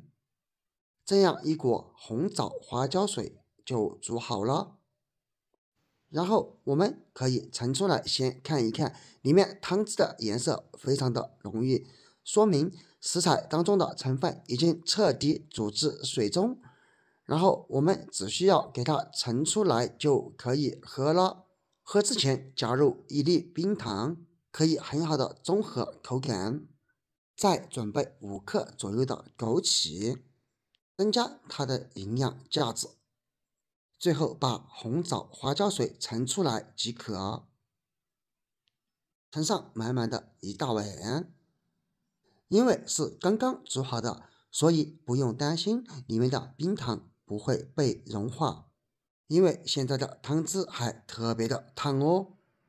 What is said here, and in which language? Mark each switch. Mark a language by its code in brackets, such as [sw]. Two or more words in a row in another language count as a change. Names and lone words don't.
[zh] 這樣一鍋紅棗花椒水就煮好了。然後我們可以盛出來，先看一看，裡面湯汁的顏色非常的濃郁，說明食材當中的成分已經徹底煮至水中。然後我們只需要給它盛出來就可以喝了。喝之前加入1粒冰糖，可以很好的中和口感。再準備5克左右的枸杞，增加它的營養價值。最後把紅棗花椒水盛出來即可。盛上滿滿的一大碗。因為是剛剛煮好的，所以不用擔心裡面的冰糖不會被融化，因為現在的湯汁還特別的燙哦。